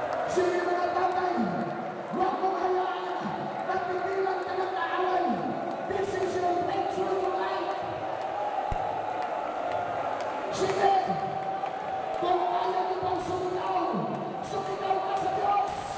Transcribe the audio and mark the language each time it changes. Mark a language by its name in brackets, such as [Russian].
[Filipino] Sige mga tatay, huwag mong hayaan na pigilan ka ng kaaway. [English] This is your breakthrough tonight. [Filipino] Sige, kung kaya mo pang sumigaw, sumigaw ka sa Diyos.